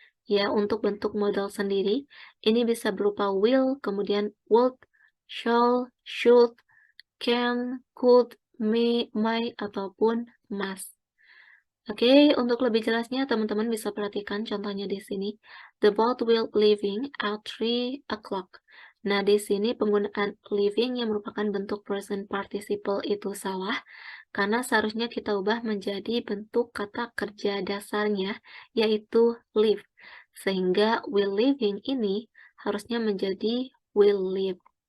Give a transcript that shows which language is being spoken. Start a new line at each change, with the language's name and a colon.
Indonesian: Ya, untuk bentuk model sendiri, ini bisa berupa will, kemudian would, shall, should, can, could, may, ataupun must. Oke, untuk lebih jelasnya teman-teman bisa perhatikan contohnya di sini.
English: The boat will leaving at 3 o'clock.
Indonesian: Nah, di sini penggunaan leaving yang merupakan bentuk present participle itu salah, karena seharusnya kita ubah menjadi bentuk kata kerja dasarnya, yaitu leave. Sehingga will leaving ini harusnya menjadi will leave.